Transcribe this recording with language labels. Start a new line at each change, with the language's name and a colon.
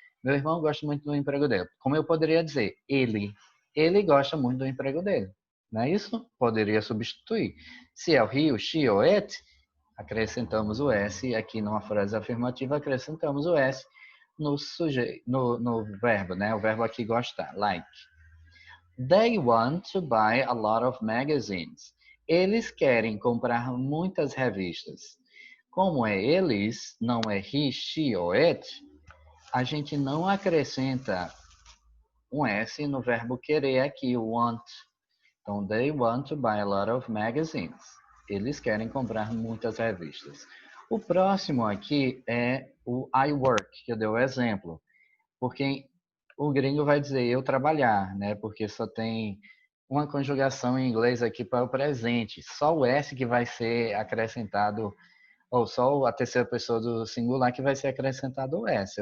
Portuguese: Meu irmão gosta muito do emprego dele. Como eu poderia dizer ele gosta muito do emprego dele. Não é isso? Poderia substituir. Se é o he, o she ou it, acrescentamos o S aqui numa frase afirmativa, acrescentamos o S no sujeito, no verbo, né? O verbo aqui gostar, like.
English: They want to buy a lot of magazines.
Portuguese: Eles querem comprar muitas revistas. Como é eles, não é he, she ou it, a gente não acrescenta um S no verbo querer aqui, o want. Então,
English: they want to buy a lot of magazines.
Portuguese: Eles querem comprar muitas revistas. O próximo aqui é o
English: I work,
Portuguese: que eu dei o exemplo. Porque o gringo vai dizer eu trabalhar, né? Porque só tem uma conjugação em inglês aqui para o presente. Só o S que vai ser acrescentado, ou só a terceira pessoa do singular que vai ser acrescentado o S.